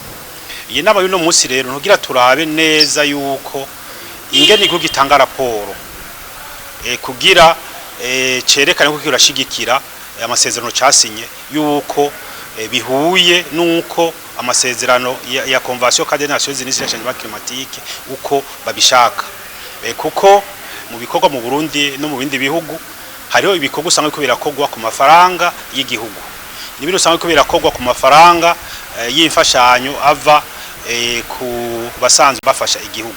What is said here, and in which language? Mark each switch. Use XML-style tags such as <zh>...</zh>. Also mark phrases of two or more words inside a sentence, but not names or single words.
<rn>Iyi naba y'uno munsi rero ntugira turabe neza yuko ingene igihugu gitanga raporo kugira cerekane ko kirashigikira amasezerano casinye yuko bihuye nuko amasezerano ya Convention cadre des Nations Unies sur le changement climatique uko babishaka. Kuko mu bikorwa mu Burundi no mu bindi bihugu hariho ibikorwa usanga ko birakogwa ku mafaranga y'igihugu n'ibindi usanga ko birakogwa ku mafaranga y'imfashanyo ava ku basanzwe bafasha igihugu.</rn>